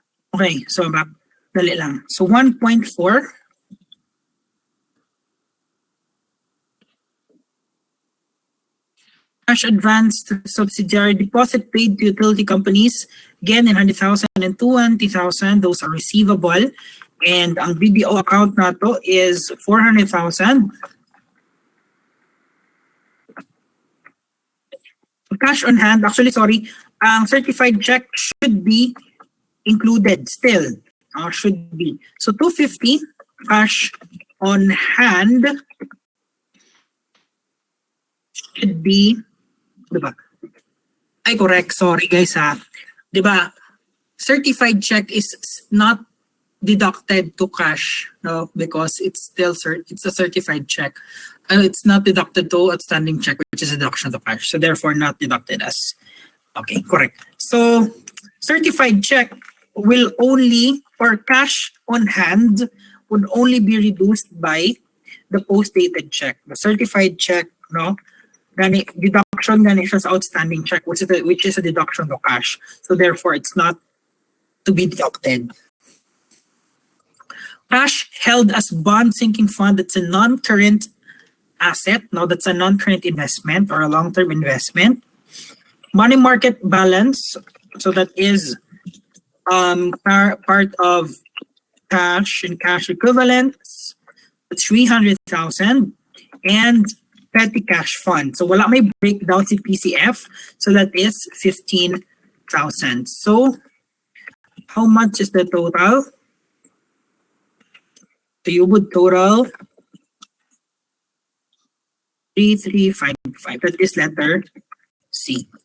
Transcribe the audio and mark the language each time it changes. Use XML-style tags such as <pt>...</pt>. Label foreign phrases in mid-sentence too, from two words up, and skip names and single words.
<en>Okay, so</en> <ceb>dali lang.</ceb> <en>So 1.4 cash advance to subsidiary deposit paid to utility companies. Again, 900,000 and 20,000. Those are receivable. And ang BDO account nato is 400,000. Cash on hand, actually, sorry, ang certified check should be included still. Should be. So 250 cash on hand should be, diba? Ay, correct. Sorry guys ha. Diba? Certified check is not deducted to cash, no, because it's still it's a certified check. It's not deducted to outstanding check, which is a deduction to cash. So therefore, not deducted as. Okay, correct. So certified check will only, or cash on hand would only be reduced by the post-dated check. The certified check, no, gani deduction</en> <ceb>gani siya sa</ceb> <en>outstanding check, which is a deduction to cash. So therefore, it's not to be deducted. Cash held as bond sinking fund, that's a non-current asset. No, that's a non-current investment or a long-term investment. Money market balance, so that is part of cash and cash equivalents, 300,000, and petty cash fund.</en> <ceb>So wala may breakdown si PCF,</ceb> <en>so that is 15,000. So how much is the total? So you would total 3355. That is letter C.</en>